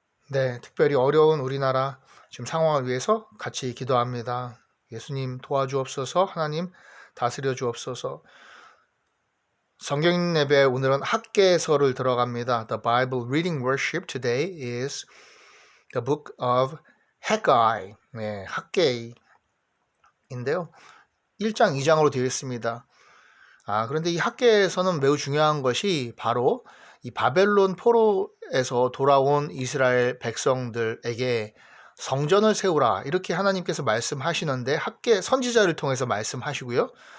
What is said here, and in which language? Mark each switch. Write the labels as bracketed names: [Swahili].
[Korean] 네, 특별히 어려운 우리나라 지금 상황을 위해서 같이 기도합니다. 예수님 도와주옵소서, 하나님 다스려 주옵소서. 성경 예배 오늘은 학개서를 들어갑니다. [English] The Bible reading worship today is the book of Haggai. [Korean] 네, 학개인데요. 1장, 2장으로 되어 있습니다. 그런데 이 학개에서는 매우 중요한 것이 바로 이 바벨론 포로에서 돌아온 이스라엘 백성들에게 성전을 세우라 이렇게 하나님께서 말씀하시는데 학개 선지자를 통해서 말씀하시고요.